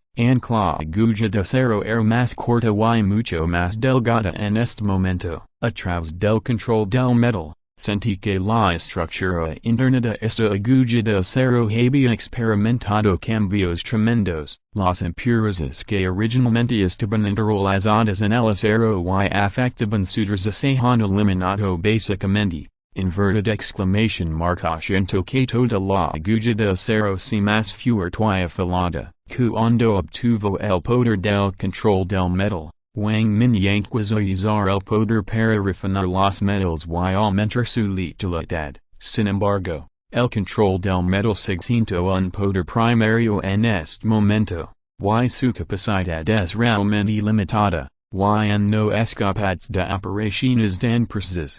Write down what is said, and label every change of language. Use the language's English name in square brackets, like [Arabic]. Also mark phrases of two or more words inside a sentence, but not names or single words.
[Spanish] Aunque la aguja de acero era más corta y mucho más delgada en este momento, a través del control del metal, sentí que la estructura interna de esta aguja de acero había experimentado cambios tremendos. Las impurezas que originalmente estaban interlazadas en el acero y afectaban su traza se han eliminado básicamente. [English] Inverted exclamation mark [Spanish] asiento que toda la aguja de acero se más fuerte y afilada, cuando obtuvo el poder del control del metal. Wang Mingyang quiso usar el poder para refinar los metals y aumentar su letalidad. Sin embargo, el control del metal siento un poder primario en este momento, y su capacidad es realmente limitada, y no es capaz de operaciones tan precisas.